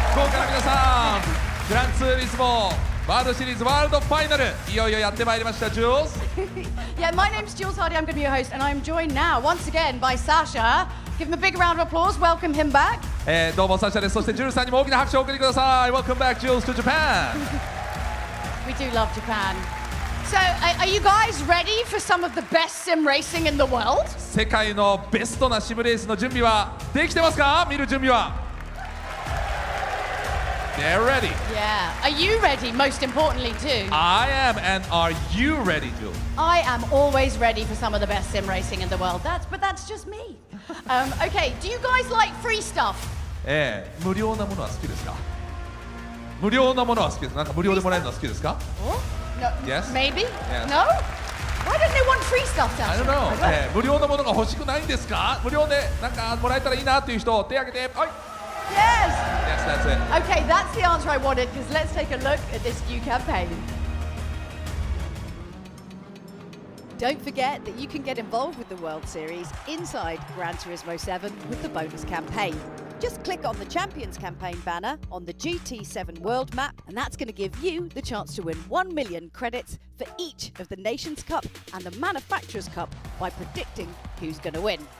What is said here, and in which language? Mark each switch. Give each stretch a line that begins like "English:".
Japanese: 福岡の皆さん、グランツーリスモワールドシリーズワールドファイナル、いよいよやってまいりました、Jules.
English: Yeah, my name's Jules Hardy. I'm going to be your host, and I'm joined now once again by Sasha. Give him a big round of applause. Welcome him back.
Japanese: どうもサシャです。そしてジュルさんにも大きな拍手をお送りください。
English: Welcome back, Jules, to Japan. We do love Japan. So, are you guys ready for some of the best sim racing in the world?
Japanese: 世界のベストなシムレースの準備はできてますか？見る準備は。
English: They're ready. Yeah. Are you ready? Most importantly, too. I am, and are you ready, Jules? I am always ready for some of the best sim racing in the world. That's just me. Okay. Do you guys like free stuff?
Japanese: 無料なものは好きですか？無料なものは好きです。なんか無料でもらえるのは好きですか？
English: No. Yes. Maybe. Yes. No. Why don't they want free stuff, Sasha? I don't know.
Japanese: 無料なものが欲しくないんですか？無料でなんかもらえたらいいなっていう人手挙げて。はい。
English: Yes. Yes, that's it. Okay, that's the answer I wanted. Because let's take a look at this new campaign. Don't forget that you can get involved with the World Series inside Gran Turismo 7 with the bonus campaign. Just click on the Champions campaign banner on the GT7 World map, and that's going to give you the chance to win 1 million credits for each of the Nations Cup and the Manufacturers Cup by predicting who's going to win.